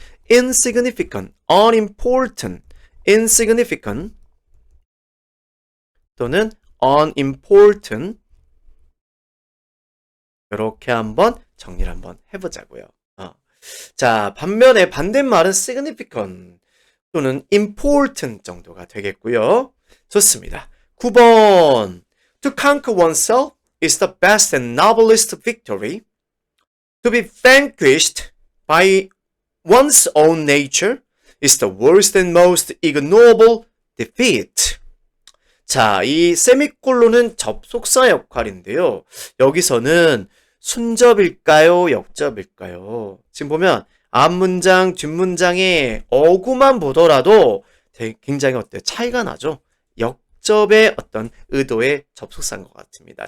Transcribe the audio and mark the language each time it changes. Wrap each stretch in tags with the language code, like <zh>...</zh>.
<ko>insignificant, unimportant, insignificant 또는 unimportant 이렇게 한번 정리를 한번 해보자고요. 자, 반면에 반대말은 significant 또는 important 정도가 되겠고요. 좋습니다. 9번.</ko> <en>To conquer oneself is the best and noblest victory. To be vanquished by one's own nature is the worst and most ignoble defeat.</en> <ko>자, 이 세미콜론은 접속사 역할인데요. 여기서는 순접일까요? 역접일까요? 지금 보면 앞문장, 뒷문장의 어구만 보더라도 굉장히 어때요? 차이가 나죠? 역접의 어떤 의도의 접속사인 것 같습니다.</ko>